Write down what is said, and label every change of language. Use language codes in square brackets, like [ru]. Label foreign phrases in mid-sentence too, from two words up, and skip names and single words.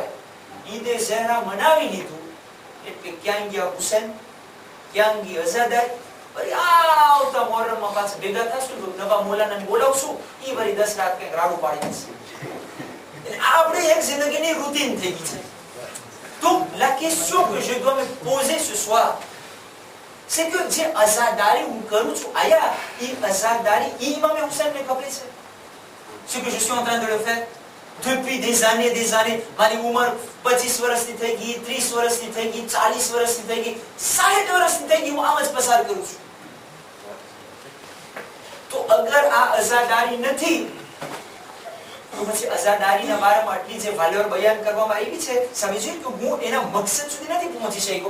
[gu] ઈદે ઝહરા મનાવી લીધું એટલે ક્યાં ગયા હુસૈન, ક્યાં ગઈ અઝાદારી. વળી આવતા મોહરમમાં પાછા ભેગા થશું તો નવા મોલાનાને બોલાવશું, ઈ વળી 10 રાત કંઈક રાડું પાડી દેશે. એટલે આપણે એક જિંદગીની રૂટીન થઈ ગઈ છે. [fr] Donc la question que je dois me poser ce soir, c'est que [gu] જે અઝાદારી હું કરું છું, આયા ઈ અઝાદારી ઈ ઇમામ હુસૈનને ખબર છે? [fr] Ce que je suis en train de le faire depuis des années, [gu] મારી ઉંમર 25 વર્ષની થઈ ગઈ, 30 વર્ષની થઈ ગઈ, 40 વર્ષની થઈ ગઈ, 60 વર્ષની થઈ ગઈ, હું આમ જ પસાર કરું છું. તો અગર આ અઝાદારી નથી તો પછી અઝાદારીના બારામાં આટલી જે વાલ્યોર બયાન કરવામાં આવી છે, સમજો કે હું એના મકસદ સુધી નથી પહોંચી શક્યો.